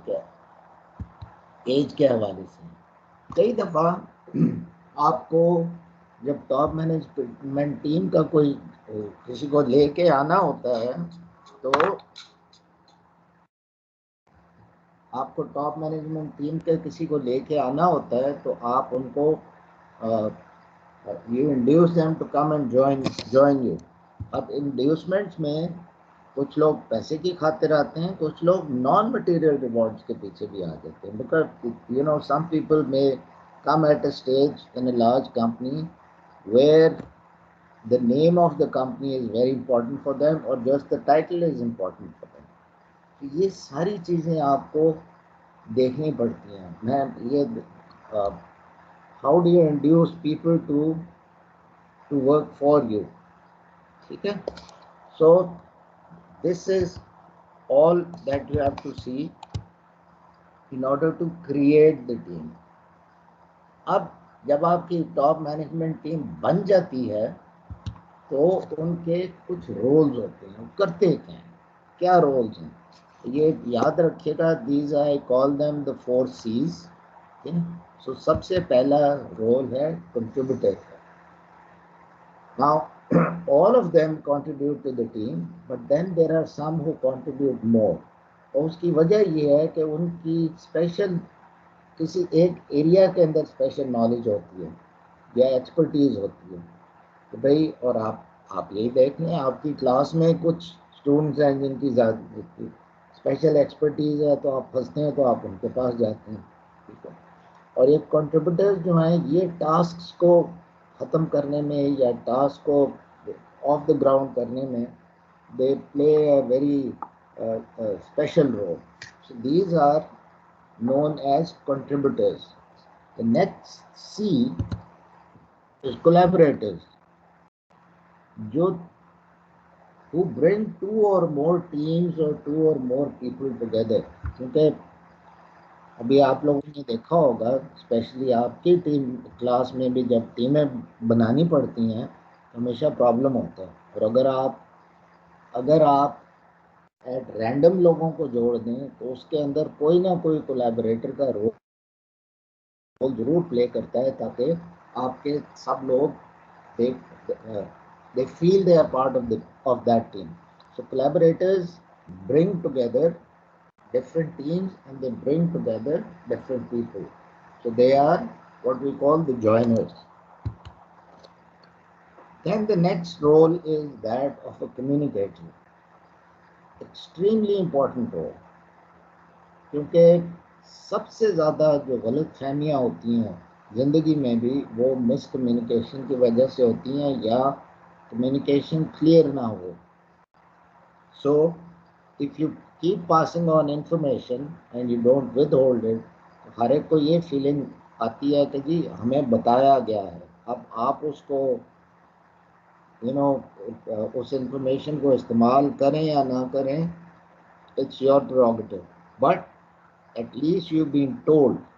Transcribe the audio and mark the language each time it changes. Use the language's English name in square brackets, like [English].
[Urdu] کیا ایج کے حوالے سے کئی دفعہ آپ کو جب ٹاپ مینجمنٹ ٹیم کا کوئی کسی کو لے کے آنا ہوتا ہے تو آپ کو ٹاپ مینجمنٹ ٹیم کے کسی کو لے کے آنا ہوتا ہے تو آپ ان کو [English] you induce them to come and join you. [Urdu] اب انڈیوسمنٹس میں کچھ لوگ پیسے کی خاطر آتے ہیں, کچھ لوگ نان مٹیریل ریوارڈس کے پیچھے بھی آ جاتے ہیں. [English] Because some people may come at a stage in a large company where the name of the company is very important for them or just the title is important for them. [Urdu] یہ ساری چیزیں آپ کو دیکھنی پڑتی ہیں. میں یہ [English] how do you induce people to work for you, [Urdu] ٹھیک ہے. [English] So this is all that you have to see in order to create the team. [Urdu] اب جب آپ کی ٹاپ مینجمنٹ ٹیم بن جاتی ہے تو ان کے کچھ رولز ہوتے ہیں, کرتے ہیں کیا رولز ہیں یہ یاد رکھیے گا. [English] These I call them the 4 C's. [Urdu] سو سب سے پہلا رول ہے contributor. [English] Now all of them contribute to the team, but then there are some who contribute more. [Urdu] اور اس کی وجہ یہ ہے کہ ان کی اسپیشل کسی ایک ایریا کے اندر اسپیشل نالج ہوتی ہے یا ایکسپرٹیز ہوتی ہے کہ بھائی. اور آپ یہی دیکھ لیں, آپ کی کلاس میں کچھ اسٹوڈنٹس ہیں جن کی زیادہ اسپیشل ایکسپرٹیز ہے تو آپ پھنستے ہیں تو آپ ان کے پاس جاتے ہیں, ٹھیک ہے. اور یہ کنٹریبیوٹر جو ہیں یہ ٹاسکس کو ختم کرنے میں یا ٹاسک کو آف دا گراؤنڈ کرنے میں [English] They play a very special role. So these are known as contributors. The next C is collaborators. [Urdu] جو [English] who bring two or more teams or two or more people together. [Urdu] کیونکہ ابھی آپ لوگوں نے دیکھا ہوگا اسپیشلی آپ کی ٹیم کلاس میں بھی جب ٹیمیں بنانی پڑتی ہیں ہمیشہ پرابلم ہوتا ہے. اور اگر آپ ایٹ رینڈم لوگوں کو جوڑ دیں تو اس کے اندر کوئی نہ کوئی کولیبریٹر کا رول ضرور پلے کرتا ہے تاکہ آپ کے سب لوگ [English] they feel they are part of that team. So collaborators bring together different teams and they bring together different people. So they are what we call the joiners. Then the next role is that of a communicator. Extremely important role. [Urdu] کیونکہ سب سے زیادہ جو غلط فہمیاں ہوتی ہیں زندگی میں بھی وہ مس کمیونیکیشن کی وجہ سے ہوتی ہیں یا کمیونیکیشن کلیئر نہ ہو. [English] so if you keep passing on information and you don't withhold it, [Urdu] ہر ایک کو یہ فیلنگ آتی ہے کہ جی ہمیں بتایا گیا ہے, اب آپ اس کو اس انفارمیشن کو استعمال کریں یا نہ کریں, [English] It's your prerogative, but at least you been told.